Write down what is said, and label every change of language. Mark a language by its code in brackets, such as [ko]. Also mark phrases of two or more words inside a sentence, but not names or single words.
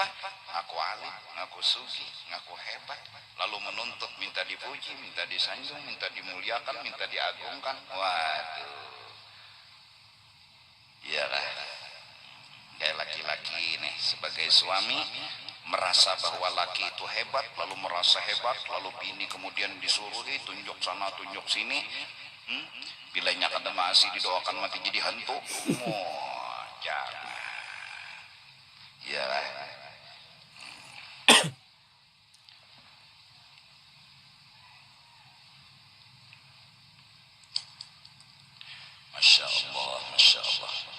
[id] Ngaku alim, ngaku sugi, ngaku hebat, lalu menuntut minta dipuji, minta disanjung, minta dimuliakan, minta diagungkan. Waduh, iyalah. Kayak laki-laki nih, sebagai suami merasa bahwa laki itu hebat, lalu merasa hebat, lalu bini kemudian disuruhi tunjuk sana tunjuk sini. [bjn] Bilanya kada masih didoakan mati jadi hantu. [id] Jangan. Iyalah. [ar] Masya Allah, Masya Allah.